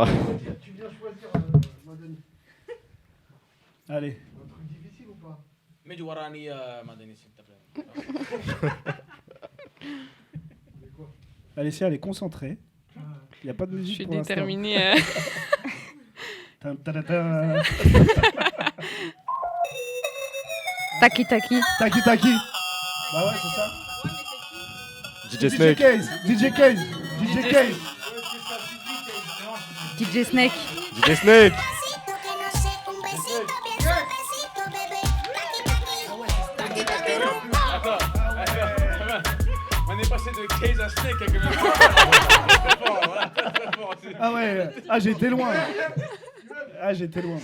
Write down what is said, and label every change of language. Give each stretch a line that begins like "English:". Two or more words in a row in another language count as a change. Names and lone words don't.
French: Tu viens choisir, Madani. Allez. Un truc difficile ou pas? Mets du Warani, Madani, s'il te plaît. Alessia, elle est concentrée. Il n'y a pas de Je musique suis pour l'instant. déterminée. Tan, tan, tan. Taki Taki. Taki Taki. Bah ouais, c'est ça. DJ Snake. DJ Case. DJ Case. DJ Snake. DJ Snake. On est passé de Case à Snake avec le même Ah ouais, ah j'étais loin. Ah j'étais loin.